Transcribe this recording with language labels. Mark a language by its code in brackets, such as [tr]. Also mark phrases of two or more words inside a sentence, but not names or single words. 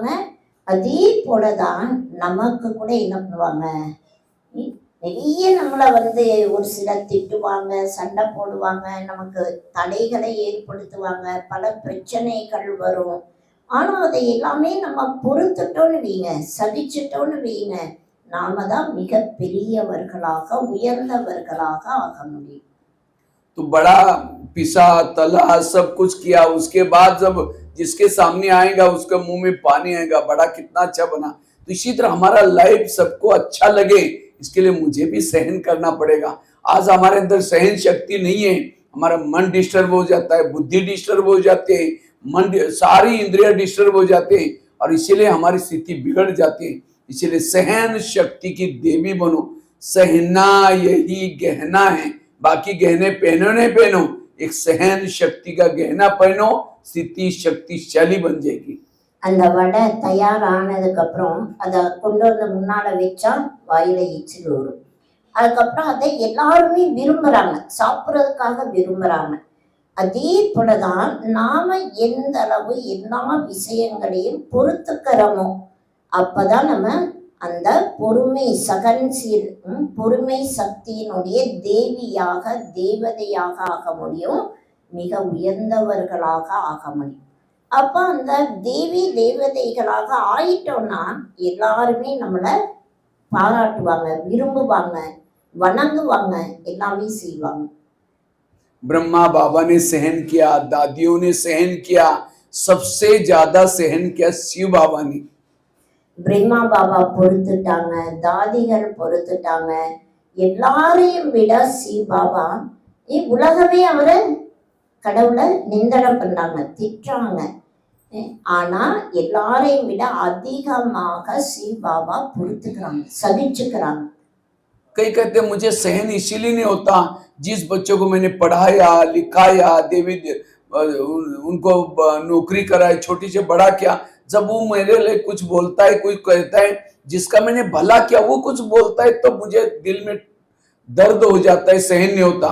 [ta] அதே போலதான் நமக்கு கூட என்ன பண்ணுவாங்க, நிறைய நம்மளை ஒரு சிலர் திட்டுவாங்க, சண்டை போடுவாங்க, நமக்கு தடைகளை ஏற்படுத்துவாங்க, பல பிரச்சனைகள் வரும். ஆனா அதை எல்லாமே நம்ம பொறுத்துட்டோன்னு வைங்க, சகிச்சிட்டோன்னு வைங்க, நாம தான் மிக பெரியவர்களாக உயர்ந்தவர்களாக ஆக முடியும். [hi] तो बड़ा पिसा तला सब कुछ किया, उसके बाद जब जिसके सामने आएगा उसके मुंह में पानी आएगा, बड़ा कितना अच्छा बना। तो इसी तरह हमारा लाइफ सबको अच्छा लगे, इसके लिए मुझे भी सहन करना पड़ेगा। आज हमारे अंदर सहन शक्ति नहीं है, हमारा मन डिस्टर्ब हो जाता है, बुद्धि डिस्टर्ब हो जाते हैं, मन सारी इंद्रिया डिस्टर्ब हो जाते हैं। और इसीलिए हमारी स्थिति बिगड़ जाती है। इसीलिए सहन शक्ति की देवी बनो। सहना यही गहना है, बाकी गहने पहनो नहीं पहनो, एक सहन शक्ति का गहना पहनो, स्थिति शक्तिशाली बन जाएगी। [ta] அந்த வடை தயாரானதுக்கு அப்புறம் அதை கொண்டு வந்து முன்னால வச்சா வாயில எச்சில் வரும். அதுக்கப்புறம் அதை எல்லாருமே விரும்புறாங்க, சாப்பிட்றதுக்காக விரும்புறாங்க. அதே போலதான் நாம எந்த அளவு எல்லா விஷயங்களையும் பொறுத்துக்கிறோமோ அப்பதான் நம்ம அந்த பொறுமை சகன்சீல் பொறுமை சக்தியினுடைய தேவியாக தேவதையாக ஆக முடியும், மிக உயர்ந்தவர்களாக ஆக முடியும். அப்ப அந்த தேவி தேவதைகளாக ஆயிட்டோம்னா எல்லாருமே நம்மளை பாராட்டுவாங்க, விரும்புவாங்க, வணங்குவாங்க, எல்லாமே செய்வாங்க. [hi] ब्रह्मा बाबा ने सहन किया, दादियों ने सहन किया, सबसे ज्यादा सहन किया शिव बाबा ने। [ta] பிரம்மா பாபா பொறுத்துட்டாங்க, தாதிகள் பொறுத்துட்டாங்க, எல்லாரையும் விட சிவ பாபா உலகமே அவரை கடவுளை நிந்தனம் பண்ணாங்க, திட்டுறாங்க. ஆனா எல்லாரையும் விட அதிகமாக சிவ பாபா பொறுத்துக்கிறாங்க, சகிச்சுக்கிறாங்க. [hi] कई कहते मुझे सहन इसीलिए नहीं होता, जिस बच्चों को मैंने पढ़ाया लिखाया, देवी उनको नौकरी कराई, छोटी से बड़ा किया, जब वो मेरे लिए कुछ बोलता है, कोई कहता है जिसका मैंने भला किया वो कुछ बोलता है तो मुझे दिल में दर्द हो जाता है, सहन नहीं होता।